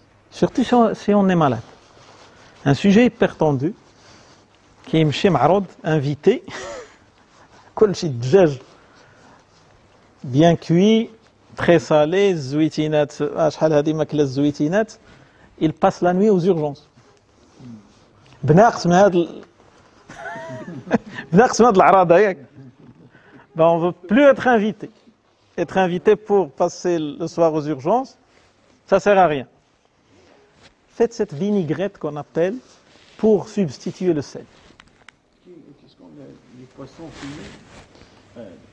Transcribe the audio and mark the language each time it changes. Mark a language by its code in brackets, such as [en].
[fr] Surtout si on est malade. Un sujet hyper tendu qui est chez Marod, invité, [ar] كلشي دجاج [fr] bien cuit, très salé, [ar] زويتينات, شحال هذه ماكله الزويتينات, [fr] il passe la nuit aux urgences. [ar] بناقص من هذا الأعراض ياك. [fr] Ben, on ne veut plus être invité. Être invité pour passer le soir aux urgences, ça ne sert à rien. Faites cette vinaigrette qu'on appelle pour substituer le sel. Qu'est-ce qu'on a? Les poissons fumés?